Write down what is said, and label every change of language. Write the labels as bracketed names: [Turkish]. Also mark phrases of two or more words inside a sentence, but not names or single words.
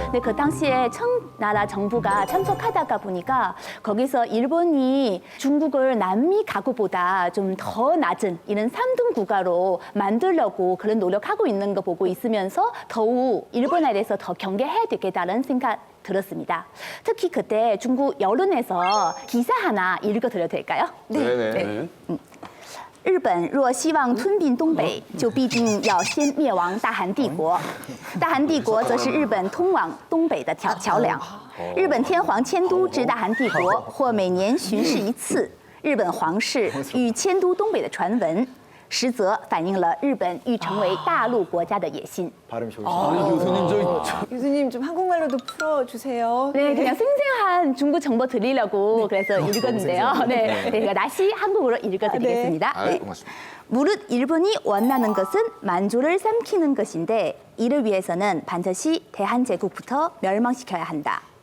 [Korean] 근데 그 당시에 청나라 정부가 참석하다가 보니까 거기서 일본이 중국을 남미 가구보다 좀 더 낮은 이런 3등 국가로 만들려고 그런 노력하고 있는 거 보고 있으면서 더욱 일본에 대해서 더 경계해야 되겠다는 생각 들었습니다. 특히 그때 중국 여론에서 기사 하나 읽어드려도 될까요? 네네. [Chinese] 日本若希望吞并东北，就必定要先灭亡大韩帝国。大韩帝国则是日本通往东北的桥梁。日本天皇迁都至大韩帝国，或每年巡视一次。日本皇室与迁都东北的传闻，实则反映了日本欲成为大陆国家的野心。 [Korean] 발음 좋으시네요. 아니 교수님 교수님 좀 한국말로도 풀어주세요. 네, 그냥 생생한 중국 정보 드리려고 그래서 읽었는데요. 네, 제가 다시 한국어로 읽어드리겠습니다. 아유, 네. 고맙습니다. 무릇 일본이 원하는 것은 만주를 삼키는 것인데 이를 위해서는 반드시 대한제국부터 멸망시켜야 한다.